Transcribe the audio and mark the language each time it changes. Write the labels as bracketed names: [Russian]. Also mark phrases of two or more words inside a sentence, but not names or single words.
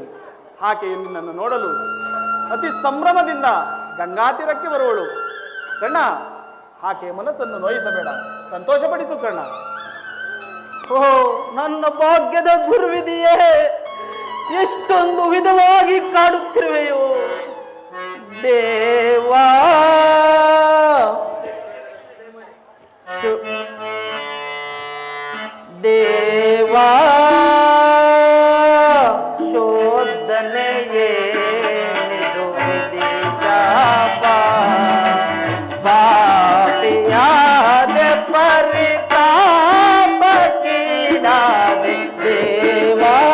[Kannada] ಆಕೆಯು ನಿನ್ನನ್ನು ನೋಡಲು ಅತಿ ಸಂಭ್ರಮದಿಂದ ಗಂಗಾತೀರಕ್ಕೆ ಬರುವಳು. ಕರ್ಣ, ಆಕೆಯ ಮನಸ್ಸನ್ನು ನೋಯಿಸಬೇಡ, ಸಂತೋಷಪಡಿಸು ಕರ್ಣ. ಓ ನನ್ನ ಭಾಗ್ಯದ ದುರ್ವಿಧಿಯೇ, ಎಷ್ಟೊಂದು ವಿಧವಾಗಿ ಕಾಡುತ್ತಿರುವೆಯೋ ದೇವಾ. ದೇವಾ ಶೋಧನೆಯೇನಿದು ವಿದೇಶಾಪ, ಪಾಪಿಯಾದೆ ಪರಿತಾಪಕ್ಕೀಡಾದೆ ದೇವಾ.